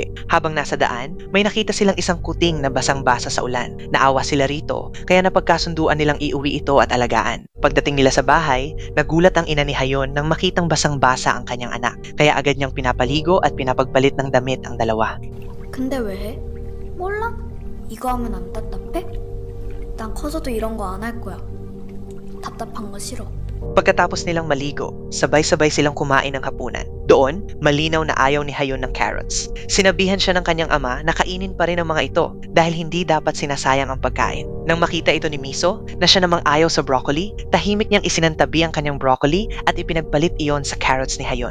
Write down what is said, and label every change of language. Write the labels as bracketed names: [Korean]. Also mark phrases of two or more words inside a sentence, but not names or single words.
[Filipino] Habang nasa daan, may nakita silang isang kuting na basang-basa sa ulan. Naawa sila rito, kaya napagkasunduan nilang iuwi ito at alagaan. Pagdating nila sa bahay, nagulat ang ina ni Hayon nang makitang basang-basa ang kanyang anak. Kaya agad niyang pinapaligo at pinapagpalit ng damit ang dalawa. [Korean] 근데 왜 해? 몰라? 이거 하면 안 답답해? 난 커서도 이런 거 안 할 거야. 답답한 거 싫어. [Filipino] Pagkatapos nilang maligo, sabay-sabay silang kumain ng hapunan. Doon, malinaw na ayaw ni Hayon ng carrots. Sinabihan siya ng kanyang ama na kainin pa rin ang mga ito dahil hindi dapat sinasayang ang pagkain. Nang makita ito ni Miso na siya namang ayaw sa broccoli, tahimik niyang isinantabi ang kanyang broccoli at ipinagpalit iyon sa carrots ni Hayon.